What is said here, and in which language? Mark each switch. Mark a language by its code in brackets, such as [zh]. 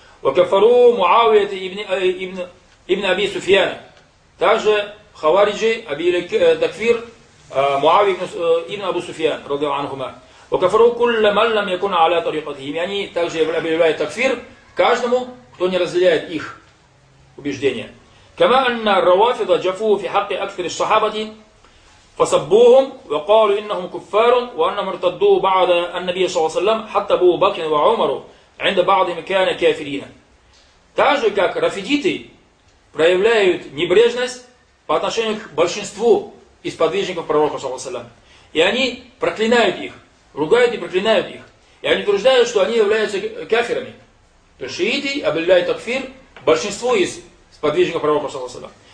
[ar] Факафаруху Муавия ибн Аби Суфьяна. [ru] Также хавариджи объявили такфир Муавия ибн Абу Суфьян, ради Аллахума. [ar] Факафаруху кулля ман лам якуна аля тариқатихим. [ru] И они также объявляют такфир каждому, кто не разделяет их убеждения. [ar] كما أن الروافض جفوا في حق أكثر الصحابة فسبوهم وقالوا إنهم كفار وأنهم ارتدوا بعد النبي صلى الله عليه وسلم حتى أبو بكر وعمر عند بعضهم كان كافرين. [ru] Также как рафидиты проявляют небрежность по отношению к большинству из подвижников пророка صلى الله عليه وسلم. И они проклинают их, ругают и проклинают их. И они утверждают, что они являются кафирами. То есть шииты объявляют такфир большинству из подвижников пророка саллаллаху алейхи ва саллям.